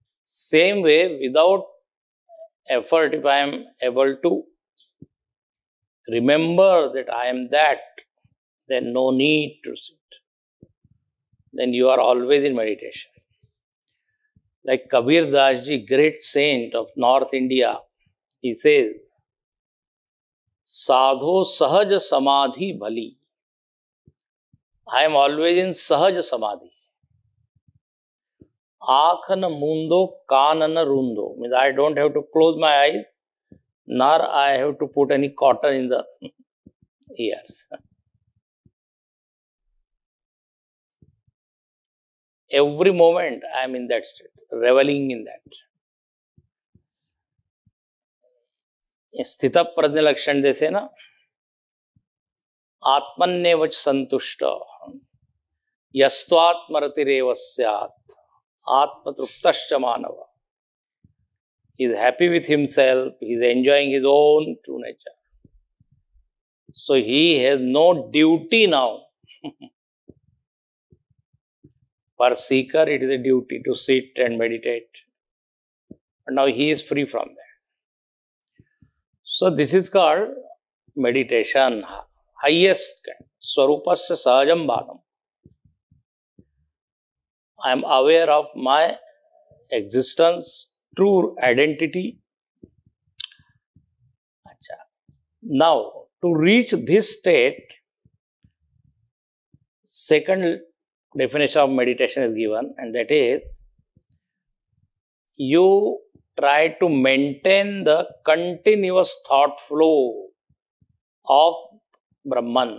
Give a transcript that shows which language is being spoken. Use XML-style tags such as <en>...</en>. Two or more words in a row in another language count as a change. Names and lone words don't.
<en>Same way, without effort, if I am able to remember that I am that, then no need to sit. Then you are always in meditation. Like Kabir Das ji, great saint of North India, he says,</en> <hi>साधो सहज समाधि भली.</hi> <en>I am always in</en> <hi>सहज समाधि. आखन मूंदो कानन रूंधो.</hi> <en>Means I don't have to close my eyes, nor I have to put any cotton in the ears. Every moment I am in that state, reveling in that.</en> <hi>स्थित प्रज्ञ लक्षण जैसे ना,</hi> <sa>आत्मन्यवच संतुष्ट यस्त्वात्मरतिरेव स्यात् आत्मतृप्तश्च मानव.</sa> <en>He is happy with himself, he is enjoying his own true nature. So he has no duty now. For seeker, it is a duty to sit and meditate. But now he is free from that. So this is called meditation, highest kind,</en> <sa>स्वरूपस्य सहजं भानम्.</sa> <en>I am aware of my existence, true identity. Now, to reach this state, second definition of meditation is given, and that is, you try to maintain the continuous thought flow of Brahman.</en>